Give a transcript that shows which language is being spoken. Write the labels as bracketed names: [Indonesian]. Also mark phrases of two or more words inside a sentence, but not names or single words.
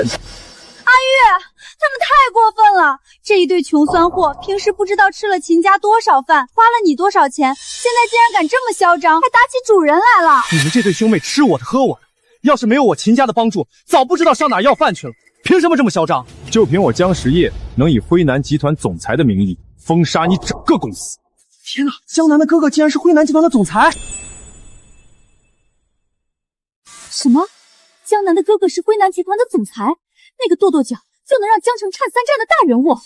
[Chinese] 阿玉，他們太過分了！這一對窮酸貨，平時不知道吃了秦家多少飯，花了你多少錢，現在竟然敢這麼囂張，還打起主人來了！你們這對兄妹吃我的喝我的，要是沒有我秦家的幫助，早不知道上哪要飯去了。憑什麼這麼囂張？就憑我江時夜能以輝南集團總裁的名義封殺你整個公司！天哪，江南的哥哥竟然是輝南集團的總裁！什麼？江南的哥哥是輝南集團的總裁？那個跺跺腳就能讓江城顫3戰的大人物？